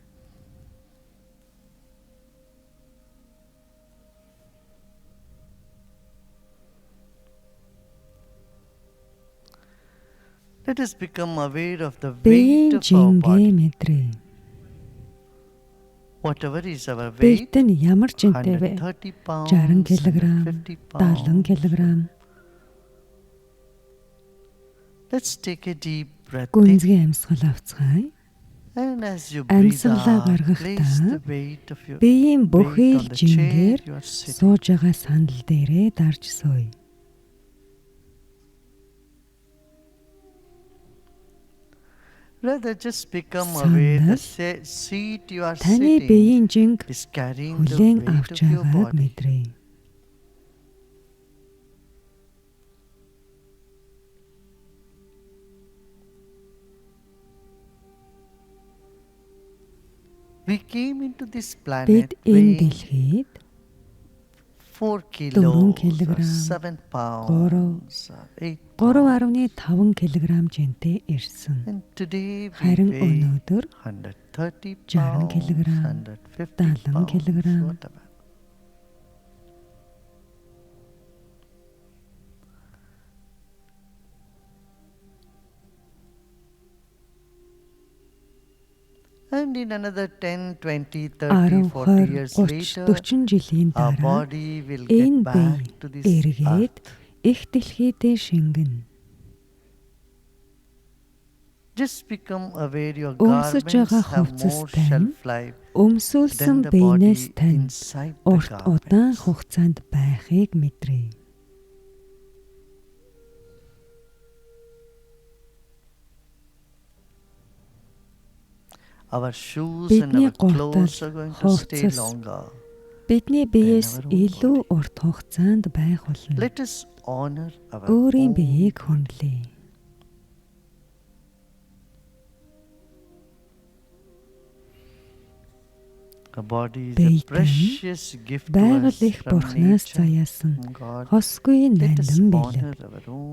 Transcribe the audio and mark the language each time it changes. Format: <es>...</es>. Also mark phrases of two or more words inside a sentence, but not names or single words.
<en>Let us become aware of the weight</en> <mn>Биеийн</mn> <en>of our</en> <mn>жингээ</mn> <en>body.</en> <mn>мэдрээ.</mn> <en>Whatever is our weight,</en> <mn>Биет нь ямар жинтэй вэ?</mn> <en>130 pounds,</en> <mn>60 кг,</mn> <en>150</en> <mn>70</mn> <en>pounds.</en> <mn>кг.</mn> <en>Let's take a deep breath in.</en> <mn>Гүнзгий амьсгал авцгаая.</mn> <en>And as you breathe</en> <mn>Амьсгалаа</mn> <en>out, place</en> <mn>гаргахдаа</mn> <en>the weight of your</en> <mn>биеийн</mn> <en>weight</en> <mn>бүхий</mn> <en>on</en> <mn>л</mn> <en>the chair</en> <mn>жингээр</mn> <en>you are sitting.</en> <mn>сууж байгаа сандал дээрээ дарж сууя.</mn> <en>Rather just become aware the seat you are</en> <mn>Таны</mn> <en>sitting</en> <mn>биеийн жинг</mn> <en>is carrying the</en> <mn>хүлээн</mn> <en>weight</en> <mn>авч</mn> <en>of your</en> <mn>байгааг</mn> <en>body.</en> <mn>мэдрээ.</mn> <en>We came into this</en> <mn>Бид</mn> <en>planet</en> <mn>энэ</mn> <en>weighing</en> <mn>дэлхийд</mn> <en>4 kilos,</en> <mn>4 килограмм,</mn> <en>7 pounds, 8</en> <mn>3.5 кг жинтэй ирсэн.</mn> <en>And today we</en> <mn>Харин</mn> <en>weigh</en> <mn>өнөөдөр</mn> <en>130</en> <mn>60</mn> <en>pounds,</en> <mn>килограмм,</mn> <en>150</en> <mn>70</mn> <en>pounds,</en> <mn>килограмм.</mn> <en>whatever. And in another 10, 20, 30,</en> <mn>10,</mn> <en>40</en> <mn>20,</mn> <en>years</en> <mn>30,</mn> <en>later,</en> <mn>40 жилийн</mn> <en>our</en> <mn>дараа</mn> <en>body will get</en> <mn>энэ</mn> <en>back</en> <mn>бие</mn> <en>to this</en> <mn>эргээд</mn> <en>earth.</en> <mn>их дэлхийдээ шингэнэ.</mn> <en>Just become aware your</en> <mn>Өмсөж</mn> <en>garments</en> <mn>байгаа</mn> <en>have</en> <mn>хувцас</mn> <en>more</en> <mn>тань</mn> <en>shelf life</en> <mn>өмсүүлсэн</mn> <en>than the</en> <mn>биенээс</mn> <en>body</en> <mn>тань</mn> <en>inside the</en> <mn>урт удаан</mn> <en>garments.</en> <mn>хугацаанд байхыг мэдрээ.</mn> <en>Our shoes and</en> <mn>Бидний</mn> <en>our clothes</en> <mn>гутал,</mn> <en>are going to stay</en> <mn>хувцас</mn> <en>longer.</en> <mn>Бидний биеэс</mn> <en>our own</en> <mn>илүү урт хугацаанд байх болно.</mn> <en>Let us honor our</en> <mn>Өөрийн</mn> <en>own</en> <mn>биеийг хүндлэе.</mn> <en>Our body is a</en> <mn>Биетэн</mn> <en>precious gift to</en> <mn>Байгаль</mn> <en>us</en> <mn>их</mn> <en>from</en> <mn>бурхнаас</mn> <en>nature,</en> <mn>заяасан</mn> <en>from God.</en> <mn>хосгүй</mn> <en>Let us</en> <mn>нандин</mn> <en>honor</en> <mn>бэлэг.</mn> <en>our own.</en>